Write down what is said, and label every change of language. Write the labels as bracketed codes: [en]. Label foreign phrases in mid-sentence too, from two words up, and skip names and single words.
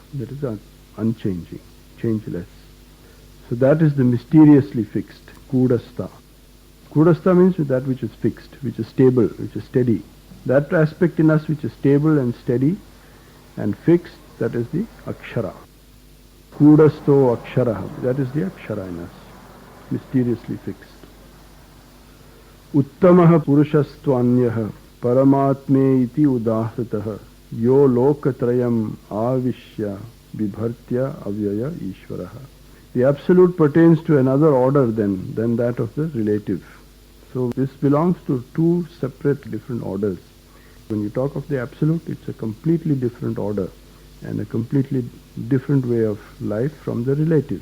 [en] That is unchanging, changeless. So that is the mysteriously fixed, Kudastha. Kudastha means that which is fixed, which is stable, which is steady. That aspect in us which is stable and steady and fixed, that is the Akshara. [sa] कूटस्थो अक्षर, [en] that is the Akshara in us, mysteriously fixed. [sa] उत्तमः पुरुषस्त्वन्यः परमात्मा इति उदाहृतः यो लोकत्रयम् आविश्य बिभर्ति अव्यय ईश्वरः. [en] The absolute pertains to another order than that of the relative. So this belongs to two separate different orders. When you talk of the absolute, it's a completely different order and a completely different way of life from the relative.